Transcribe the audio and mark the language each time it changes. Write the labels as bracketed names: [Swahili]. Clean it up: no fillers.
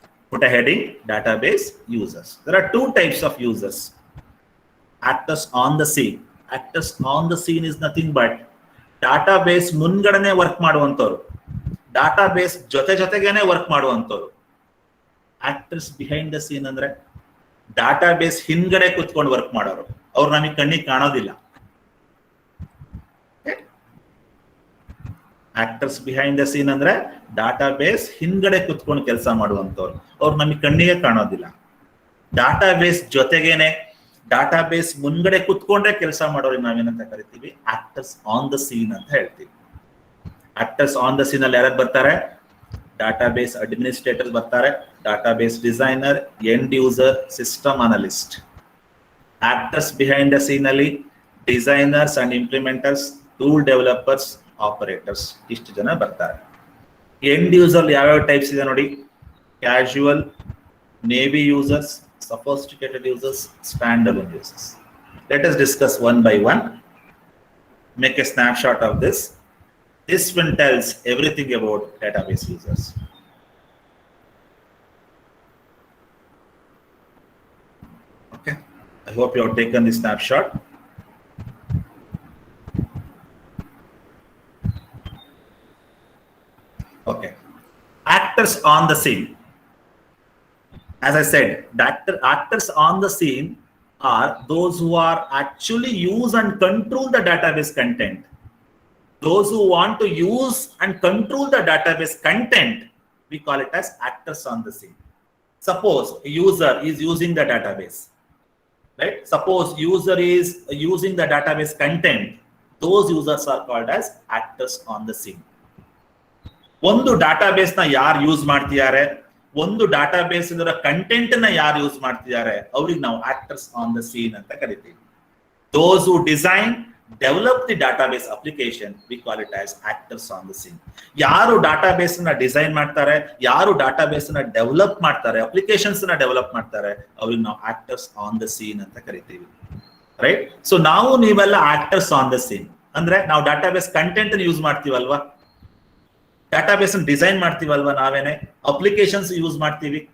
[English] Put a heading: database users. There are two types of users: actors on the scene. Actors on the scene is nothing but database [Kannada] ಮುಂಗಡನೆ work ಮಾಡುವಂತವರು, database ಜೊತೆಗೇನೆ work ಮಾಡುವಂತವರು. [English] Actors behind the scene [Kannada] ಅಂದ್ರೆ database ಹಿಂದ್ಗಡೆ ಕೂತ್ಕೊಂಡು work ಮಾಡೋರು, ಅವ್ರು ನಮಗೆ ಕಣ್ಣಿಗೆ ಕಾಣೋದಿಲ್ಲ. Actors behind the scene ಅಂದ್ರೆ ಡಾಟಾಬೇಸ್ ಹಿಂದ್ಗಡೆ ಕುತ್ಕೊಂಡು ಕೆಲಸ ಮಾಡುವಂತವ್ರು, ಅವ್ರು ನಮಗೆ ಕಣ್ಣಿಗೆ ಕಾಣೋದಿಲ್ಲ. ಡಾಟಾಬೇಸ್ ಜೊತೆಗೇನೆ, ಡಾಟಾಬೇಸ್ ಮುಂದ್ಗಡೆ ಕುತ್ಕೊಂಡ್ರೆ ಕೆಲಸ ಮಾಡೋರಿಗೆ ನಾವೇನಂತ ಕರಿತೀವಿ? ಆಕ್ಟರ್ಸ್ ಆನ್ ದ ಸೀನ್ ಅಂತ ಹೇಳ್ತೀವಿ. ಆಕ್ಟರ್ಸ್ ಆನ್ ದ ಸೀನ್ ಅಲ್ಲಿ ಯಾರು ಬರ್ತಾರೆ? ಡಾಟಾಬೇಸ್ ಅಡ್ಮಿನಿಸ್ಟ್ರೇಟರ್ ಬರ್ತಾರೆ, database designer, end user, system analyst. Actors behind the scene ಅಲ್ಲಿ designers and ಇಂಪ್ಲಿಮೆಂಟರ್ಸ್, tool developers, operators, ಇಷ್ಟು ಜನ ಬರ್ತಾರೆ. ಎಂಡ್ ಯೂಸರ್ ಯಾವ್ಯಾವ ಟೈಪ್ಸ್ ಇದೆ ನೋಡಿ: casual, navy users, sophisticated users, standalone users. [English] Let us discuss one by one. Make a snapshot of this. This one tells everything about database users. Okay, I hope you have taken the snapshot. Okay, actors on the scene. As I said, actors on the scene are those who are actually use and control the database content. Those who want to use and control the database content, we call it as actors on the scene. Suppose a user is using the database, right? Suppose user is using the database content. Those users are called as actors on the scene. [Kannada] ಒಂದು database ನ ಯಾರು use ಮಾಡ್ತಿದ್ದಾರೆ, ಒಂದು database ಇದರ content ನ ಯಾರು use ಮಾಡ್ತಿದ್ದಾರೆ, ಅವ್ರಿಗೆ ನಾವು ಆಕ್ಟರ್ಸ್ ಆನ್ ದ ಸೀನ್ ಅಂತ ಕರಿತೀವಿ. [English] Those who design, develop the database application, we call it as actors on the scene. [Kannada] ಯಾರು ಡಾಟಾಬೇಸ್ ನ ಡಿಸೈನ್ ಮಾಡ್ತಾರೆ, ಯಾರು ಡಾಟಾಬೇಸ್ ನ ಡೆವಲಪ್ ಮಾಡ್ತಾರೆ, ಅಪ್ಲಿಕೇಶನ್ಸ್ ನ ಡೆವಲಪ್ ಮಾಡ್ತಾರೆ, ಅವ್ರಿಗೆ ನಾವು ಆಕ್ಟರ್ಸ್ ಆನ್ ದ ಸೀನ್ ಅಂತ ಕರಿತೀವಿ. ರೈಟ್? ಸೊ ನಾವು ನೀವೆಲ್ಲ ಆಕ್ಟರ್ಸ್ ಆನ್ ದ ಸೀನ್ ಅಂದ್ರೆ ನಾವು database content use ಮಾಡ್ತೀವಲ್ವಾ, database design ಮಾಡ್ತೀವಲ್ವಾ, ನಾವೇನೆ applications use ಮಾಡ್ತೀವಿ.